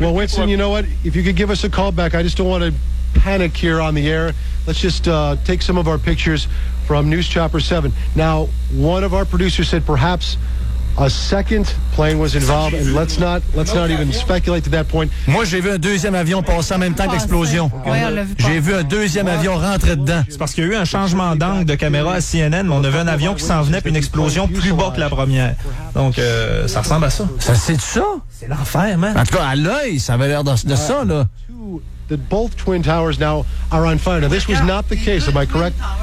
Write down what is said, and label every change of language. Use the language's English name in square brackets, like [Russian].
[English] Well, Winston, you know what? If you could give us a call back, I just don't want to panic here on the air. Let's just take some of our pictures from News Chopper 7. Now, one of our producers said perhaps a second plane was involved, and let's not even speculate to that point. [French] Moi, j'ai vu un deuxième avion passer en même temps que l'explosion. J'ai vu un deuxième avion rentrer dedans. C'est parce qu'il y a eu un changement d'angle de caméra à CNN, mais on avait un avion qui s'en venait, puis une explosion plus bas que la première. Donc, ça ressemble à ça. Ça, c'est ça? C'est l'enfer, man. En tout cas, à l'œil, ça avait l'air de ça, là. [English] That both Twin Towers now are on fire. Now, this was not the case, am I correct?